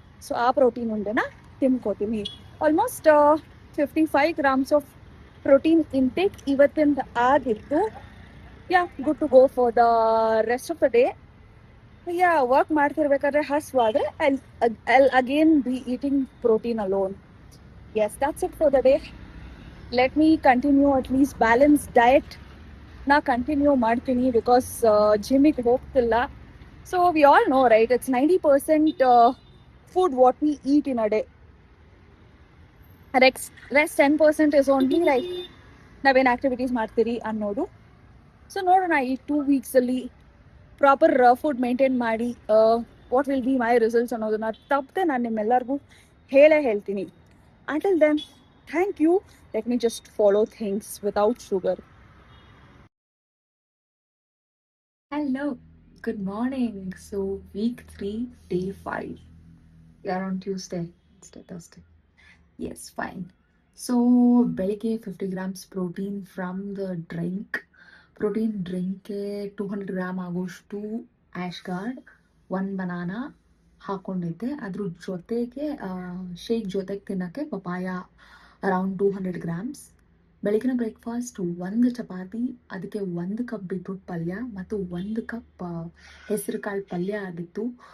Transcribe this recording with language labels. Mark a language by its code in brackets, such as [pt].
[kn] So ಆ protein ಉಂಡೆನ ತಿನ್ಕೋತೀನಿ. [en] almost 55 grams of protein intake [kn] ಇವತ್ತಿಂದ ಆಗಿತ್ತು. [en] Yeah, good to go for the rest of the day. Yeah, [kn] work ಮಾಡ್ತಿರ್ಬೇಕಾದ್ರೆ ಹಸ್ವಾದರೆ [en] I again be eating protein alone. Yes, that's it for the day. Let me continue at least balanced diet na continue [kn] ಮಾಡ್ತೀನಿ [en] because [kn] ಜಿಮ್ಮಿಗೆ ಹೋಗ್ತಿಲ್ಲ. [en] So we all know, right, it's 90% food what we eat in a day. Rest 10% is only like [kn] ನಾವೇನು activities ಮಾಡ್ತೀರಿ ಅನ್ನೋದು. So ನೋಡೋಣ ಈ 2 weeks ಅಲ್ಲಿ proper food maintain ಮಾಡಿ [en] what will be my results [kn] ಅನ್ನೋದನ್ನ ತಪ್ಪದೆ ನಾನು ನಿಮ್ಮೆಲ್ಲರಿಗೂ ಹೇಳ್ತೀನಿ. [en] Until then, thank you. Let me just follow things without sugar. Hello, good morning. So week 3, day 5. We are on Tuesday. Thursday. Yes, fine. So [kn] ಬೆಳಿಗ್ಗೆ [en] 50 grams protein from the drink. [kn] Protein ಡ್ರಿಂಕ್ಗೆ 200 gram ಆಗೋಷ್ಟು ash guard, 1 banana ಹಾಕ್ಕೊಂಡಿದ್ದೆ. ಅದ್ರ ಜೊತೆಗೆ shake ಜೊತೆಗೆ ತಿನ್ನೋಕ್ಕೆ papaya around 200 grams. ಬೆಳಗಿನ breakfast 1 chapati, ಅದಕ್ಕೆ 1 cup beetroot ಪಲ್ಯ ಮತ್ತು 1 ಕಪ್ ಹೆಸರು ಕಾಳು ಪಲ್ಯ ಆಗಿತ್ತು.